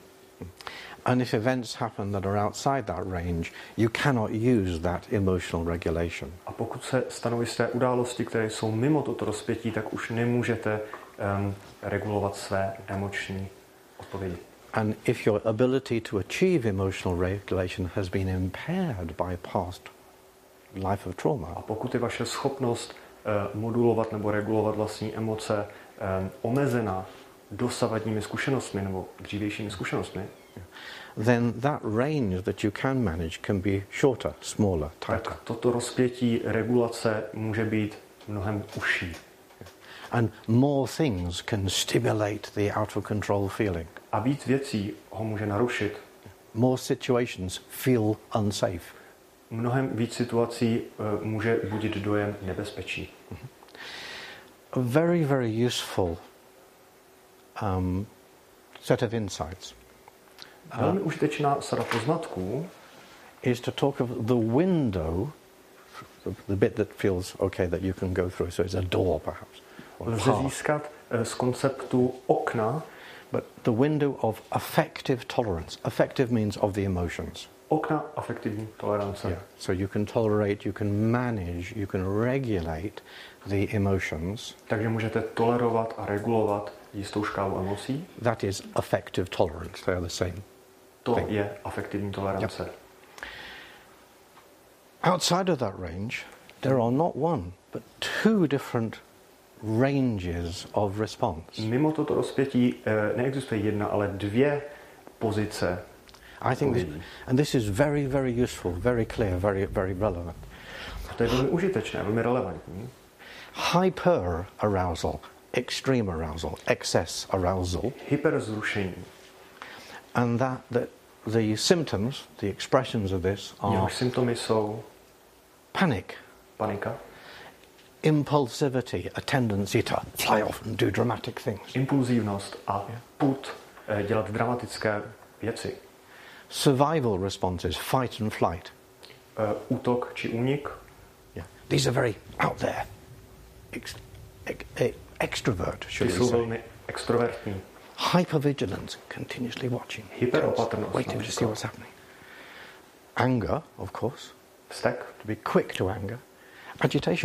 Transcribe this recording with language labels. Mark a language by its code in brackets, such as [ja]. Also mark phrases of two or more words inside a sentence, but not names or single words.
[en] And if events happen that are outside that range, you cannot use that emotional regulation. [cs] A pokud se stanou jisté události, které jsou mimo toto rozpětí, tak už nemůžete regulovat své emoční odpovědi. [en] And if your ability to achieve emotional regulation has been impaired by past life of trauma. [cs] A pokud je vaše schopnost modulovat nebo regulovat vlastní emoce omezená dosavadními zkušenostmi nebo dřívějšími zkušenostmi, [en] then that range that you can manage can be shorter, smaller, tighter. [cs] tak toto rozpětí regulace může být mnohem užší. [en] And more things can stimulate the out of control feeling. [cs] A víc věcí ho může narušit. [en] More situations feel unsafe. [cs] Mnohem víc situací může budit dojem nebezpečí. [en] A very, very useful set of insights [cs] Velmi užitečná sada poznatků [en] is to talk of the window, the bit that feels okay that you can go through. So it's a door, perhaps. [cs] lze získat z konceptu okna, [en] but the window of affective tolerance. Affective means of the emotions. [cs] okna afektivní tolerance. [en] Yeah. So you can tolerate, you can manage, you can regulate the emotions. [cs] Takže můžete tolerovat a regulovat jistou škálu emocí. [en] That is affective tolerance. They are the same. [cs] To je afektivní tolerance. [en] Yep. Outside of that range, there are not one, but two different ranges of response. [cs] Mimo toto rozpětí neexistuje jedna, ale dvě pozice. [en] I think this is very, very useful, very clear, very, very relevant. [cs] To je velmi užitečné, velmi relevantní. [en] Hyper arousal, extreme arousal, excess arousal, [cs] Hyperzrušení. [en] and that the symptoms, the expressions of this are [cs] Jehož symptomy jsou [en] panic, [cs] panika, [en] impulsivity, a tendency to fly off and do dramatic things, [cs] impulzivnost a pud dělat dramatické věci. [en] survival responses, fight and flight. [cs] Útok či únik. [en] Yeah. These are very out there. Extrovert, [cs] Ty [en] should we [cs] jsou [en] say. [cs] velmi extrovertní. [en] Hypervigilance, continuously watching. [cs] Hyperopatrnost. [en] Waiting to see what's happening. Anger, of course, [cs] Vztek, [en] to be quick to anger. Agitation.